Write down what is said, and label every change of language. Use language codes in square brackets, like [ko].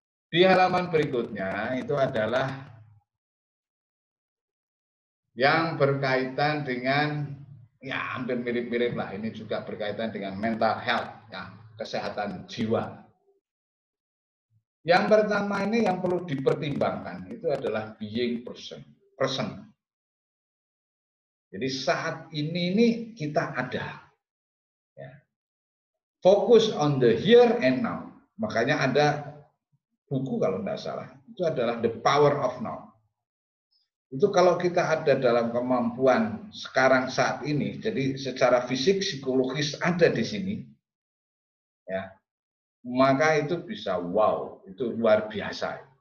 [id] Di halaman berikutnya itu adalah yang berkaitan dengan, ya, hampir mirip-mirip lah, ini juga berkaitan dengan mental health, ya, kesehatan jiwa. Yang pertama ini yang perlu dipertimbangkan itu adalah [en] being person. [id] Jadi saat ini kita ada, ya. [en] Focus on the here and now. [id] Makanya ada buku kalau tidak salah, itu adalah The Power of Now. Itu kalau kita ada dalam kemampuan sekarang saat ini, jadi secara fisik, psikologis ada di sini, ya, maka itu bisa wow, itu luar biasa.